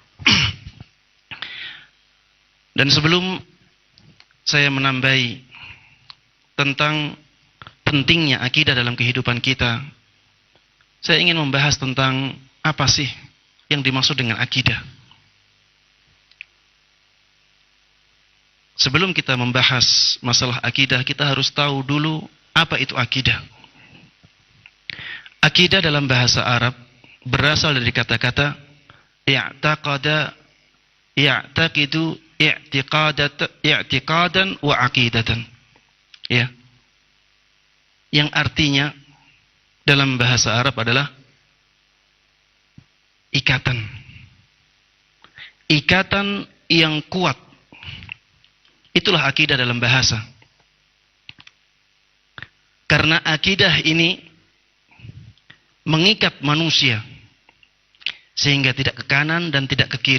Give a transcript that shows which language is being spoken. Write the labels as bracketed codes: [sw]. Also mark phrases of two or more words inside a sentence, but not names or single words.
[id] Dan sebelum saya menambahi tentang pentingnya akidah dalam kehidupan kita, saya ingin membahas tentang apa sih yang dimaksud dengan akidah. Sebelum kita membahas masalah akidah, kita harus tahu dulu apa itu akidah. Akidah dalam bahasa Arab berasal dari kata-kata [ar] اعتقد، يعتقد، اعتقادا وعقيدة. [id] Ya. Yang artinya dalam bahasa Arab adalah ikatan. Ikatan yang kuat. Itulah akidah dalam bahasa. Karena akidah ini mengikat manusia sehingga tidak ke kanan dan tidak ke kiri.